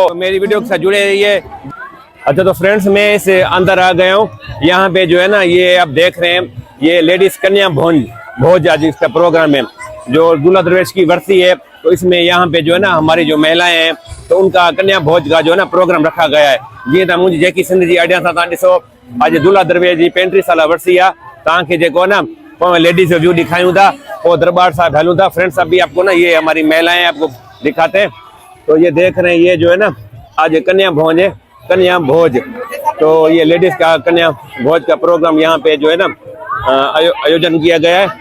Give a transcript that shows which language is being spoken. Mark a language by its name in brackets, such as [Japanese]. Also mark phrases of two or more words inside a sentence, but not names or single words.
[Hindi] मेरी वीडियो के साथ जुड़े रहिए। अच्छा तो फ्रेंड्स मैं इस अंदर आ गया हूँ यहाँ पे जो है ना ये आप देख रहे हैं ये लेडीज कन्या भोज आज इसका प्रोग्राम है जो दूल्हा दरवेश की वर्षी है। तो इसमें यहाँ पे जो है ना हमारी जो महिलाएं हैं तो उनका कन्या भोज का जो है ना प्रोग्राम रखा गया है। [Sindhi] जी था मुझे जेकी सिंध जी आइडिया था ॾिसो आज दूल्हा दरवेश जी 35 साल वर्षी है तव्हांखे जेको ना [English] ladies view [Sindhi] दिखायूं था और दरबार साहब हलूं था। [Hindi] फ्रेंड्स अभी आपको ना ये हमारी महिलाएं आपको दिखाते हैं। तो ये देख रहे हैं ये जो है ना आज कन्या भोज है कन्या भोज। तो ये लेडीज का कन्या भोज का प्रोग्राम यहाँ पे जो है ना आयोजन किया गया है।